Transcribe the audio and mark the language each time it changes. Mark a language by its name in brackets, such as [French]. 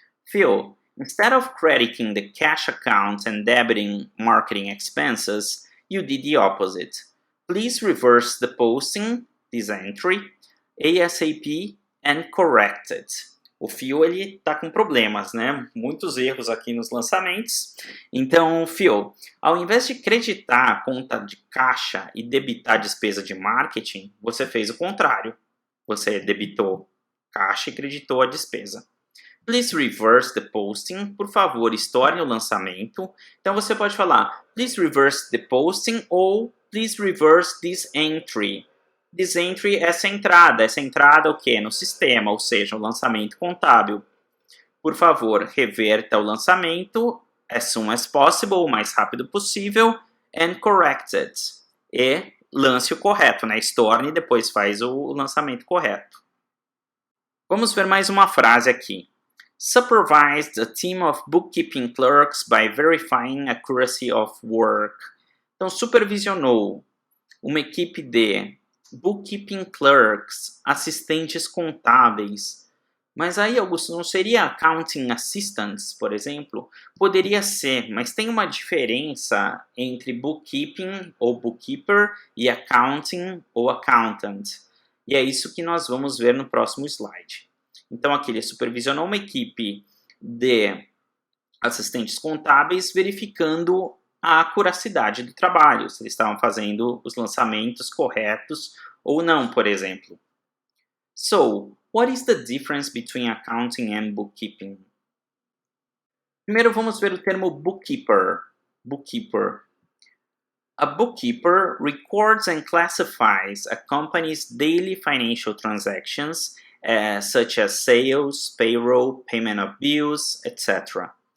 [English] Phil, instead of crediting the cash account and debiting marketing expenses, you did the opposite. Please reverse the posting, this entry, ASAP and correct it. [Portuguese] O Phil, ele tá com problemas, né? Muitos erros aqui nos lançamentos. Então, Phil, ao invés de creditar a conta de caixa e debitar a despesa de marketing, você fez o contrário. Você debitou caixa e creditou a despesa. [English] Please reverse the posting. [Portuguese] Por favor, estorne o lançamento. Então, você pode falar, [English] please reverse the posting [Portuguese] ou [English] please reverse this entry. [Portuguese] This entry, essa entrada o quê? No sistema, ou seja, o lançamento contábil. Por favor, reverta o lançamento [English] as soon as possible, [Portuguese] o mais rápido possível, [English] and correct it. [Portuguese] E lance o correto, né? Estorne e depois faz o lançamento correto. Vamos ver mais uma frase aqui. [English] Supervised a team of bookkeeping clerks by verifying accuracy of work. [Portuguese] Então, supervisionou uma equipe de bookkeeping clerks, assistentes contábeis. Mas aí, Augusto, não seria accounting assistants, por exemplo? Poderia ser, mas tem uma diferença entre bookkeeping ou bookkeeper e accounting ou accountant. E é isso que nós vamos ver no próximo slide. Então, aqui ele supervisionou uma equipe de assistentes contábeis verificando a acuracidade do trabalho, se eles estavam fazendo os lançamentos corretos ou não, por exemplo. [English] So, what is the difference between accounting and bookkeeping? [Portuguese] Primeiro vamos ver o termo bookkeeper. [English] Bookkeeper. A bookkeeper records and classifies a company's daily financial transactions, such as sales, payroll, payment of bills, etc.